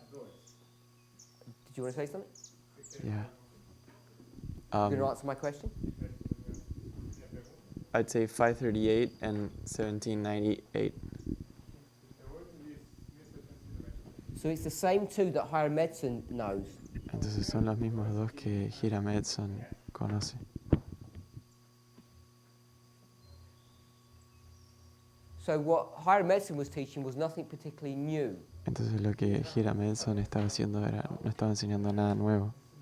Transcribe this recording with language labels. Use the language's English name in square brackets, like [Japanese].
[English] Did you want to say something? Yeah. You going to answer my question? I'd say 538 and 1798. So it's the same two that Hiram Edson knows. [Spanish] Entonces son los mismos dos que Hiram Edson conoce. [English] So what Hiram Edson was teaching was nothing particularly new. [Spanish] Entonces lo que Hiram Edson estaba haciendo era, no estaba enseñando nada nuevo.